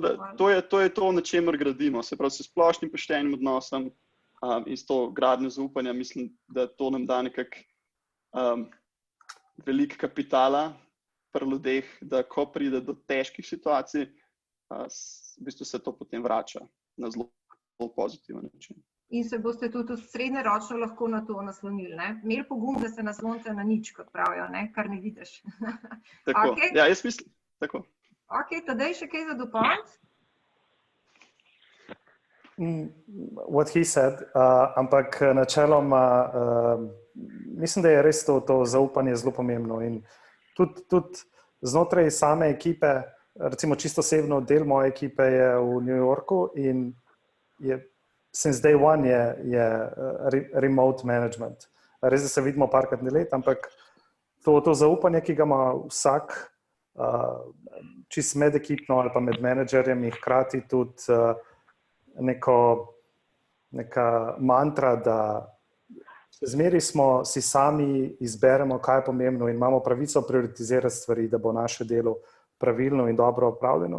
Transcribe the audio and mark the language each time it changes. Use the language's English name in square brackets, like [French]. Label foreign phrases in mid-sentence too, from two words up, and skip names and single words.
[Slovenian] da, to je to, na čemer gradimo. Se pravi, s splošnim poštenim odnosom in s to gradnjo zaupanja, mislim, da to nam da nekako veliko kapitala pri ljudeh, da ko pride do težkih situacij, v bistvu se to potem vrača na zelo pozitiven način. In se boste tudi srednjeročno lahko na to naslonili, ne? Imeli pogum, da se naslonite na nič, kot pravijo, ne? Kar ne vidiš. Tako, Okay. Ja, jaz mislim, tako. Ok, Tadej, še kaj za dopolniti? [English] What he said, [Slovenian] ampak načeloma mislim, da je res to zaupanje zelo pomembno in tudi znotraj same ekipe, recimo čisto osebno del moje ekipe je v New Yorku in [English] since day one [Slovenian] je [English] remote management. [Slovenian] Res, da se vidimo parkrat na let, ampak to zaupanje, ki ga ima vsak čist medekipno ali pa med menedžerjem in hkrati tudi neka mantra, da zmeri smo si sami izberemo, kaj je pomembno in imamo pravico prioritizirati stvari, da bo naše delo pravilno in dobro opravljeno.